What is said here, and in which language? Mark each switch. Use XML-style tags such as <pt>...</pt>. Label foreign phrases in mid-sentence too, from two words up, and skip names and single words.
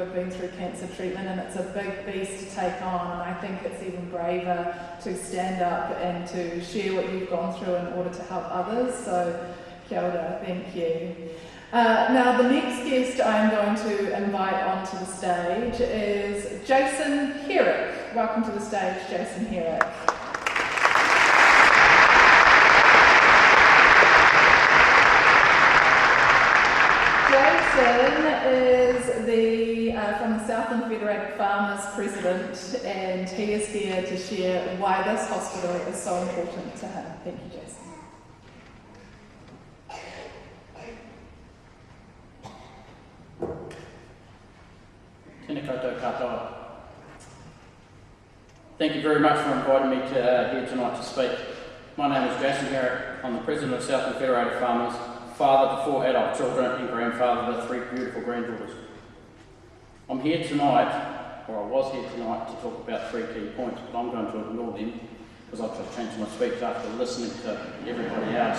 <en>have been through cancer treatment, and it's a big beast to take on, and I think it's even braver to stand up and to share what you've gone through in order to help others. So,</en> <mi>kia ora,</mi> <en>thank you. Now, the next guest I'm going to invite onto the stage is Jason Herrick. Welcome to the stage, Jason Herrick. Jason is from the Southland Federated Farmers President, and he is here to share why this hospital is so important to him. Thank you, Jason.</en> <mi>Tēnā koutou katoa.</mi> <en>Thank you very much for inviting me here tonight to speak. My name is Jason Herrick. I'm the President of Southland Federated Farmers, father to 4 adult children and grandfather to 3 beautiful granddaughters. I'm here tonight, or I was here tonight, to talk about 3 key points, but I'm going to ignore them because I've just changed my speech after listening to everybody else.</en>